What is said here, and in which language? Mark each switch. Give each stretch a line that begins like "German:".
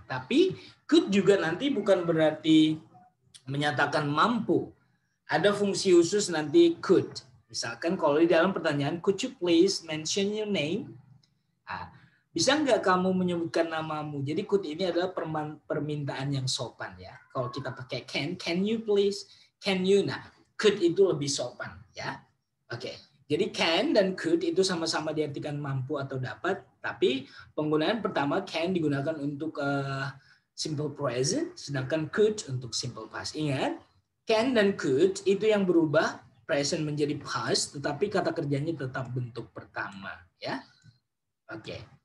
Indonesian: Tapi could juga nanti bukan berarti menyatakan mampu. Ada fungsi khusus nanti could. Misalkan kalau di dalam pertanyaan,
English: could you please mention your name?
Indonesian: Nah, bisa nggak kamu menyebutkan namamu? Jadi could ini adalah permintaan yang sopan ya. Kalau kita pakai
English: can you please? Can you?
Indonesian: Nah, could itu lebih sopan ya. Oke. Jadi can dan could itu sama-sama diartikan mampu atau dapat, tapi penggunaan pertama can digunakan untuk simple present, sedangkan could untuk simple past. Ingat, can dan could itu yang berubah present menjadi past, tetapi kata kerjanya tetap bentuk pertama ya. Oke.